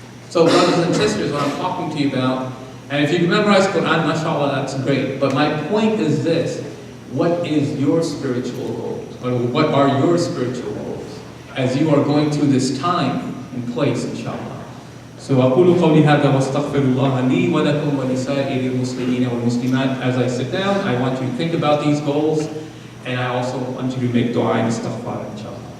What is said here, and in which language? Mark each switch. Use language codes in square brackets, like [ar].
[en] So brothers and sisters, what I'm talking to you about, and if you can memorize Quran, mashallah, that's great. But my point is this: what is your spiritual goals, or what are your spiritual goals as you are going through this time and place, inshallah? [ar] So أقول قولي هذا واستغفر الله لي ولكم ولسائر المسلمين والمسلمات. [en] As I sit down, I want you to think about these goals, and I also want you to make dua and istighfar, inshallah.